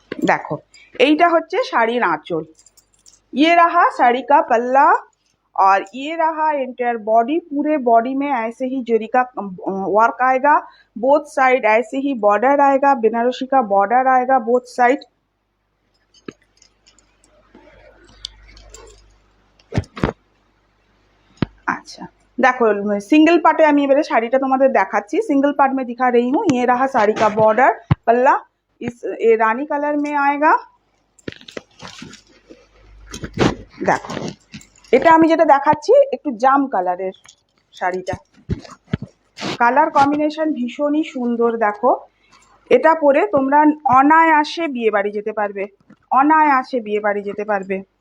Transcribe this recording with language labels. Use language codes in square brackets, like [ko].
[bn] দেখো এইটা হচ্ছে শাড়ির আঁচল, [hi] ये रहा साड़ी का पल्ला, और ये रहा एंटायर बॉडी। पूरे बॉडी में ऐसे ही जरी का वर्क आएगा, बोथ साइड ऐसे ही बॉर्डर आएगा, बनारसी का बॉर्डर आएगा बोथ साइड। अच्छा देखो, सिंगल पार्ट है, [bn] আমি এবারে শাড়িটা তোমাদের দেখাচ্ছি। [hi] सिंगल पार्ट में दिखा रही हूँ। ये रहा साड़ी का बॉर्डर, पल्ला इस ये रानी कलर में आएगा। [bn] দেখো এটা আমি যেটা দেখাচ্ছি একটু জাম কালারের শাড়িটা, কালার কম্বিনেশন ভীষণই সুন্দর। দেখো এটা পরে তোমরা অনায়াসে বিয়ে বাড়ি যেতে পারবে, অনায়াসে বিয়ে বাড়ি যেতে পারবে।